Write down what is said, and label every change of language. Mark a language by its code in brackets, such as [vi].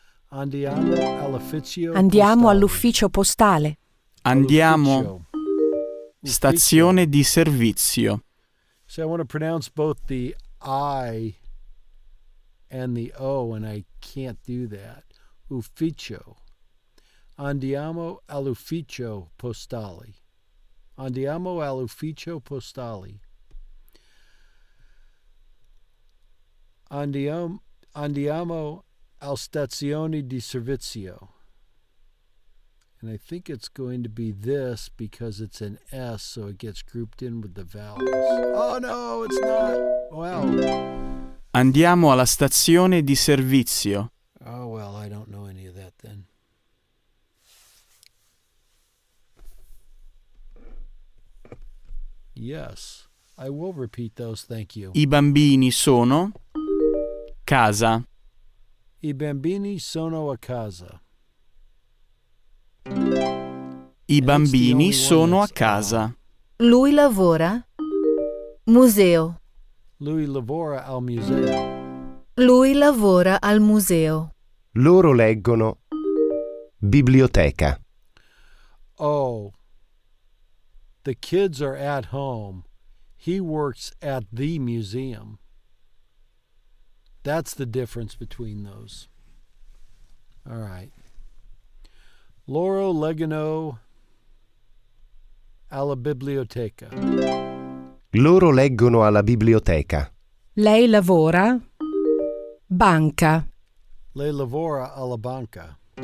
[it] Andiamo all'ufficio postale. Andiamo. Stazione di servizio. [en] So I want to pronounce both the I and the O, and I can't do that. [it] Ufficio. Andiamo all'ufficio postale. Andiamo all'ufficio postale. Andiamo alla stazione di servizio. [en] And I think it's going to be this because it's an S, so it gets grouped in with the vowels. Oh no, it's not. Wow. [it] Andiamo alla stazione di servizio. [en] Oh well, I don't know any of that then. Yes, I will repeat those, thank you. [it] I bambini sono casa. I bambini sono a casa. I bambini sono a casa. Lui lavora. Museo. Lui lavora al museo. Lui lavora al museo. Loro leggono biblioteca. [en] Oh, the kids are at home. He works at the museum. That's the difference between those. All right. [it] Loro leggono alla biblioteca. Loro leggono alla biblioteca. Lei lavora. Banca. Lei lavora alla banca.